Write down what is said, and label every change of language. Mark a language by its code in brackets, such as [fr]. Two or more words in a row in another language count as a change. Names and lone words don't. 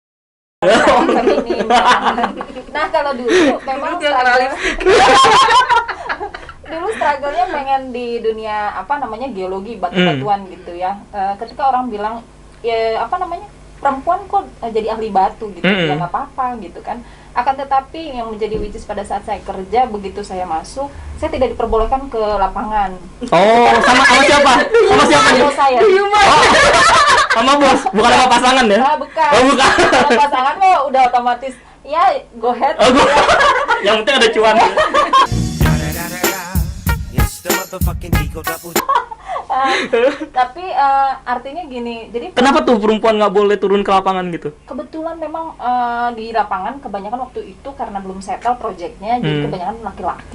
[id] Nah, kalau dulu memang dulu struggle-nya pengen di dunia apa namanya geologi, batu-batuan gitu ya. Ketika orang bilang ya apa namanya, perempuan kok jadi ahli batu gitu, ya nggak apa-apa gitu kan. Akan tetapi yang menjadi [en] which is [id] pada saat saya kerja, begitu saya masuk, saya tidak diperbolehkan ke lapangan. Sama siapa? Sama siapa nih? Bos saya. Sama bos, bukan sama pasangan ya? Bukan. Kalau pasangan mah udah otomatis ya [en] go ahead. [id] Yang penting ada cuan. Tapi artinya gini, jadi kenapa tuh perempuan nggak boleh turun ke lapangan gitu? Kebetulan memang di lapangan kebanyakan waktu itu karena belum [en] settle projectnya, [id] jadi kebanyakan laki-laki.